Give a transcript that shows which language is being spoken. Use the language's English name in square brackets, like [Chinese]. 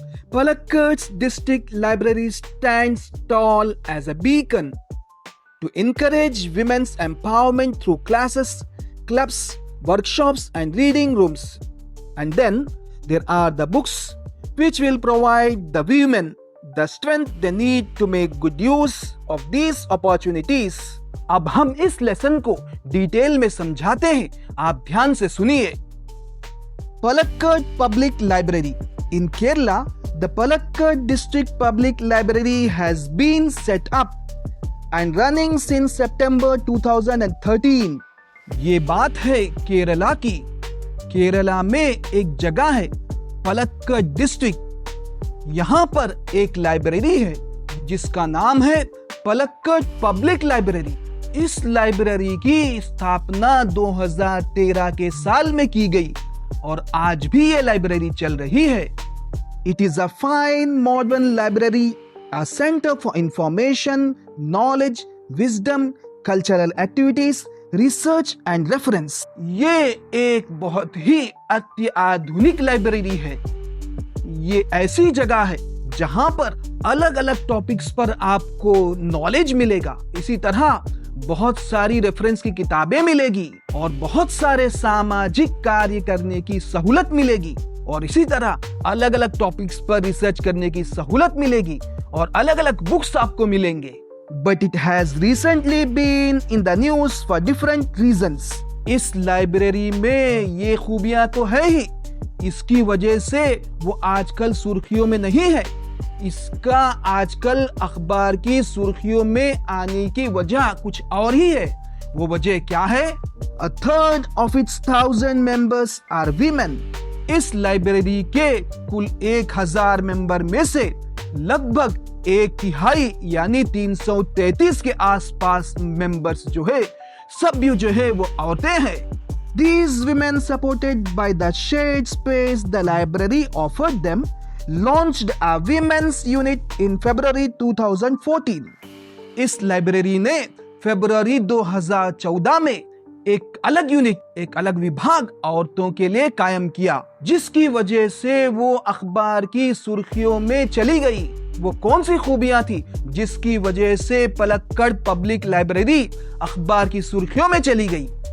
[English] Palakkad's district library stands tall as a beacon to encourage women's empowerment through classes, clubs, workshops, and reading rooms. And then there are the books which will provide the women the strength they need to make good use of these opportunities. [Hindi] अब हम इस lesson को detail में समझाते हैं, आप ध्यान से सुनिए। [English] Palakkad Public Library. In Kerala, the Palakkad District Public Library has been set up and running since September 2013. [Hindi] ये बात है केरला की। केरला में एक जगह है पलक्कड डिस्ट्रिक्ट। यहाँ पर एक लाइब्रेरी है जिसका नाम है पलक्कड पब्लिक लाइब्रेरी। इस लाइब्रेरी की स्थापना 2013 के साल में की गई और आज भी ये लाइब्रेरी चल रही है। [English] It is a fine modern library, a center for information, knowledge, wisdom, cultural activities, research and reference. [Hindi] ये एक बहुत ही अत्याधुनिक लाइब्रेरी है। ये ऐसी जगह है जहां पर अलग अलग टॉपिक्स पर आपको नॉलेज मिलेगा। इसी तरह बहुत सारी रेफरेंस की किताबें मिलेगी और बहुत सारे सामाजिक कार्य करने की सहूलत मिलेगी और इसी तरह अलग अलग टॉपिक्स पर रिसर्च करने की सहूलत मिलेगी और अलग अलग बुक्स आपको मिलेंगे। [English] But it has recently been in the news for different reasons. [Hindi] इस लाइब्रेरी में ये खूबियां तो है ही, इसकी वजह से वो आजकल सुर्खियों में नहीं है। इसका आजकल अखबार की सुर्खियों में आने की वजह कुछ और ही है। वो वजह क्या है? [English] A third of its 1000 members are women. [Hindi] इस लाइब्रेरी के कुल 1000 मेंबर में से लगभग 1/3 यानी 333 के आसपास मेंबर्स जो है सभ्य जो है वो औरतें हैं। [English] These women, supported by the shared space the library offered them, launched a women's unit in February 2014. [Hindi] इस लाइब्रेरी ने फरवरी 2014 में एक अलग यूनिट, एक अलग विभाग औरतों के लिए कायम किया, जिसकी वजह से वो अखबार की सुर्खियों में चली गई। वो कौन सी खूबियां थी जिसकी वजह से पलक्कड पब्लिक लाइब्रेरी अखबार की सुर्खियों में चली गई?